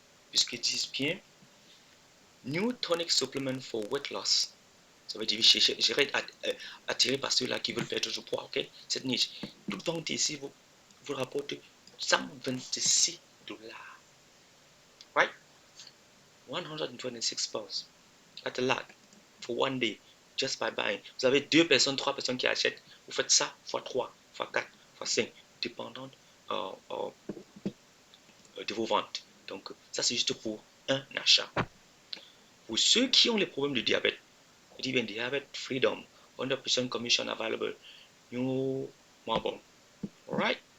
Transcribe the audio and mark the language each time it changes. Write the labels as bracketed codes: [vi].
[fr] Puisqu'ils disent bien New Tonic Supplement for Weight Loss. Ça veut dire j'irai attiré par ceux-là qui veulent perdre du poids. Ok, cette niche. Toute vente ici vous rapporte 126 dollars. [en] Right? 126 pounds. That's a lot for one day, just by buying. [fr] Vous avez 2 personnes, 3 personnes qui achètent. Vous faites ça fois 3, fois 4, fois 5, dépendant de vos ventes. Donc, ça, c'est juste pour un achat. Pour ceux qui ont les problèmes de diabète, Il dit bien Diabet Freedom, 100% commission available. New Marble. Alright?